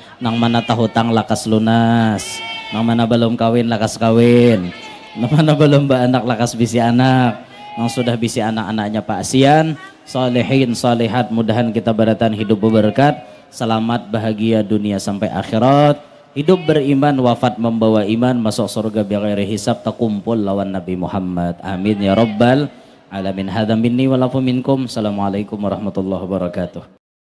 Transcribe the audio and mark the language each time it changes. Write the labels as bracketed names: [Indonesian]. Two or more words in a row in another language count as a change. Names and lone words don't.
[Banjar] Nang mana tahutang lakas lunas, nang mana belum kawin lakas kawin, nang mana belum anak lakas bisi anak, nang sudah bisi anak-anaknya Pak Asian, [Arabic] صالحين صالحات, [Banjar] mudahan kita beratan hidup berberkat, selamat bahagia dunia sampai akhirat, hidup beriman wafat membawa iman, masuk surga [Arabic] بغير حساب, [Banjar] takumpul lawan Nabi Muhammad. [Arabic] آمين يا رب العالمين. هذا مني ولكم منكم. السلام عليكم ورحمة الله وبركاته.